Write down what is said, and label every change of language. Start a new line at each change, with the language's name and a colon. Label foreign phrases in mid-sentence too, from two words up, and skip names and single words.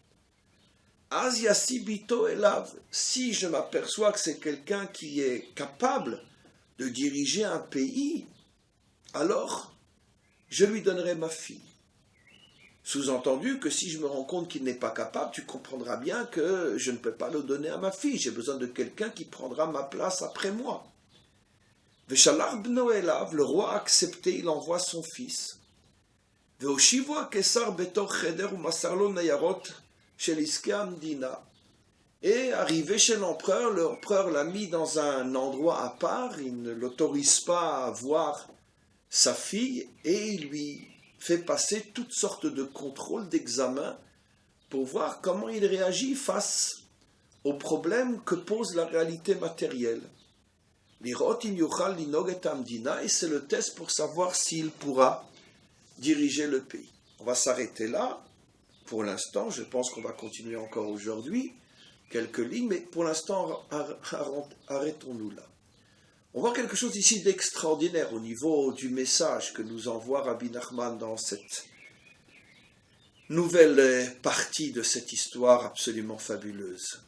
French: Si je m'aperçois que c'est quelqu'un qui est capable de diriger un pays, alors je lui donnerai ma fille. Sous-entendu que si je me rends compte qu'il n'est pas capable, tu comprendras bien que je ne peux pas le donner à ma fille. J'ai besoin de quelqu'un qui prendra ma place après moi. Le roi a accepté, il envoie son fils.
Hebrew: והושיבו הקיסר בתוך חדר ומסר לו ניירות של עסקי המדינה.
French: Et arrivé chez l'empereur l'a mis dans un endroit à part, il ne l'autorise pas à voir sa fille et il lui fait passer toutes sortes de contrôles, d'examens pour voir comment il réagit face aux problèmes que pose la réalité matérielle.
Hebrew: לראות אם יוכל לנהוג את המדינה,
French: et c'est le test pour savoir s'il pourra diriger le pays. On va s'arrêter là. Pour l'instant, je pense qu'on va continuer encore aujourd'hui, quelques lignes, mais pour l'instant, arrêtons-nous là. On voit quelque chose ici d'extraordinaire au niveau du message que nous envoie Rabbi Nachman dans cette nouvelle partie de cette histoire absolument fabuleuse.